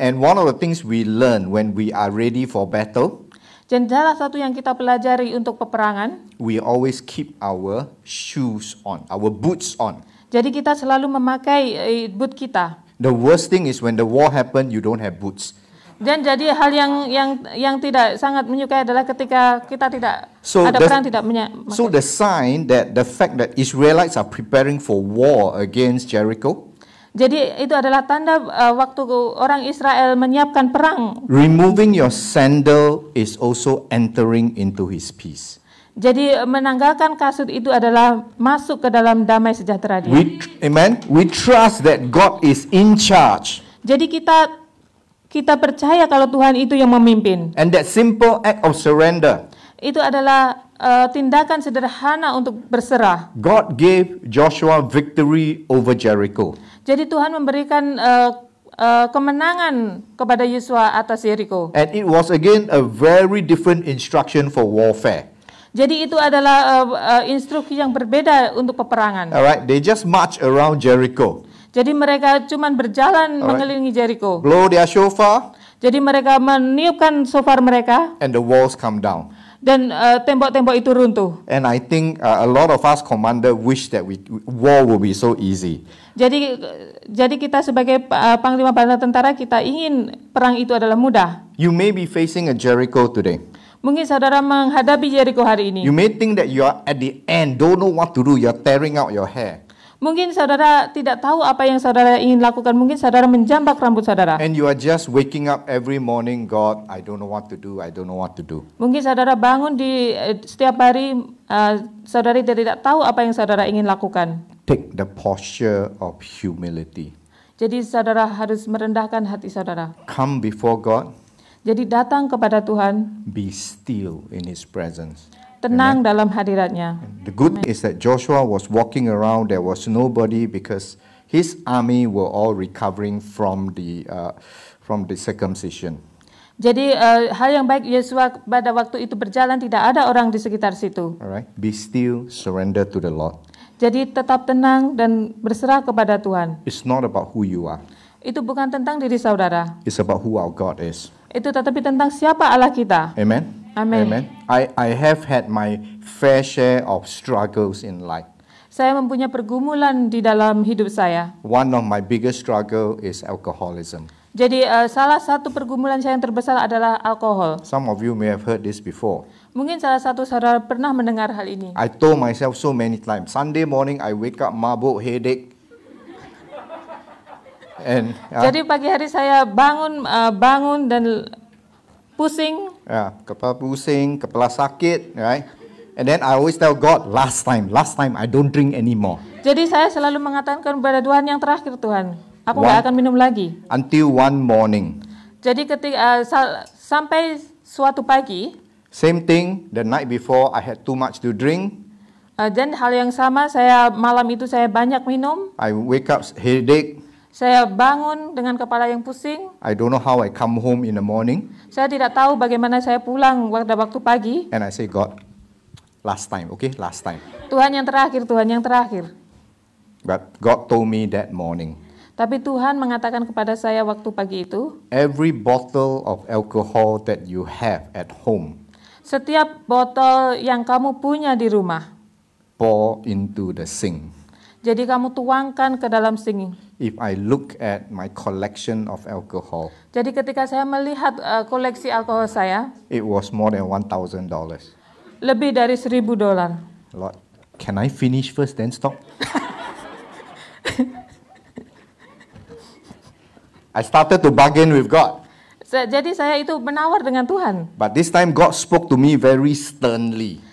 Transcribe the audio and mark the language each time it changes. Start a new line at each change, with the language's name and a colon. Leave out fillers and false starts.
English: And one of the things we learn when we are ready for battle,
Indonesian: Dan salah satu yang kita pelajari untuk peperangan,
English: we always keep our shoes on, our boots on.
Indonesian: jadi kita selalu memakai boot kita.
English: The worst thing is when the war happened, you don't have boots.
Indonesian: Dan jadi hal yang tidak sangat menyukai adalah ketika kita tidak ada perang tidak memakai.
English: So the sign that the fact that Israelites are preparing for war against Jericho,
Indonesian: Jadi itu adalah tanda waktu orang Israel menyiapkan perang.
English: removing your sandal is also entering into his peace.
Indonesian: Jadi menanggalkan kasut itu adalah masuk ke dalam damai sejahtera dia.
English: Amen. We trust that God is in charge.
Indonesian: Jadi kita percaya kalau Tuhan itu yang memimpin.
English: And that simple act of surrender,
Indonesian: Itu adalah tindakan sederhana untuk berserah.
English: God gave Joshua victory over Jericho.
Indonesian: Jadi Tuhan memberikan kemenangan kepada Yosua atas Jericho.
English: And it was again a very different instruction for warfare.
Indonesian: Jadi itu adalah instruksi yang berbeda untuk peperangan.
English: Alright, they just march around Jericho.
Indonesian: Jadi mereka cuman berjalan mengelilingi Jericho.
English: Blow their shofar.
Indonesian: Jadi mereka meniupkan shofar mereka.
English: And the walls come down.
Indonesian: Dan tembok-tembok itu runtuh.
English: And I think a lot of us commander wish that war will be so easy.
Indonesian: Jadi kita sebagai panglima bala tentara kita ingin perang itu adalah mudah.
English: You may be facing a Jericho today.
Indonesian: Mungkin saudara menghadapi Jericho hari ini.
English: You may think that you are at the end, don't know what to do, you are tearing out your hair.
Indonesian: Mungkin saudara tidak tahu apa yang saudara ingin lakukan. Mungkin saudara menjambak rambut saudara.
English: And you are just waking up every morning, God, I don't know what to do, I don't know what to do.
Indonesian: Mungkin saudara bangun di setiap hari, saudara tidak tahu apa yang saudara ingin lakukan.
English: Take the posture of humility.
Indonesian: Jadi saudara harus merendahkan hati saudara.
English: Come before God.
Indonesian: Jadi datang kepada Tuhan.
English: Be still in His presence.
Indonesian: Tenang dalam hadiratnya.
English: The good is that Joshua was walking around, there was nobody because his army were all recovering from the circumcision.
Indonesian: Jadi hal yang baik Yosua pada waktu itu berjalan, tidak ada orang di sekitar situ.
English: Alright, be still, surrender to the Lord.
Indonesian: Jadi tetap tenang dan berserah kepada Tuhan.
English: It's not about who you are.
Indonesian: Itu bukan tentang diri saudara.
English: It's about who our God is.
Indonesian: Itu tetapi tentang siapa Allah kita.
English: Amen. Amen. Amen. I have had my fair share of struggles in life.
Indonesian: Saya mempunyai pergumulan di dalam hidup saya.
English: One of my biggest struggle is alcoholism.
Indonesian: Jadi salah satu pergumulan saya yang terbesar adalah alkohol.
English: Some of you may have heard this before.
Indonesian: Mungkin salah satu saudara pernah mendengar hal ini.
English: I told myself so many times, Sunday morning I wake up mabuk, headache. And
Indonesian: jadi pagi hari saya bangun dan pusing. Kepala pusing, kepala sakit, right?
English: And then I always tell God, last time I don't drink anymore.
Indonesian: Jadi saya selalu mengatakan kepada Tuhan, yang terakhir Tuhan, aku nggak akan minum lagi.
English: Until one morning.
Indonesian: Jadi ketika sampai suatu pagi.
English: Same thing, the night before I had too much to drink.
Indonesian: Dan hal yang sama, malam itu saya banyak minum.
English: I wake up headache.
Indonesian: Saya bangun dengan kepala yang pusing.
English: I don't know how I come home in the morning.
Indonesian: Saya tidak tahu bagaimana saya pulang pada waktu pagi.
English: And I say, God, last time, okay, last time.
Indonesian: Tuhan yang terakhir, Tuhan yang terakhir.
English: But God told me that morning.
Indonesian: Tapi Tuhan mengatakan kepada saya waktu pagi itu.
English: Every bottle of alcohol that you have at home.
Indonesian: Setiap botol yang kamu punya di rumah.
English: Pour into the sink.
Indonesian: Jadi kamu tuangkan ke dalam sink.
English: If I look at my collection of alcohol.
Indonesian: Jadi ketika saya melihat koleksi alkohol saya.
English: It was more than $1,000.
Indonesian: Lebih dari $1,000.
English: Lord, can I finish first then stop? I started to bargain with God.
Indonesian: Jadi saya itu menawar dengan Tuhan.
English: But this time God spoke to me very sternly.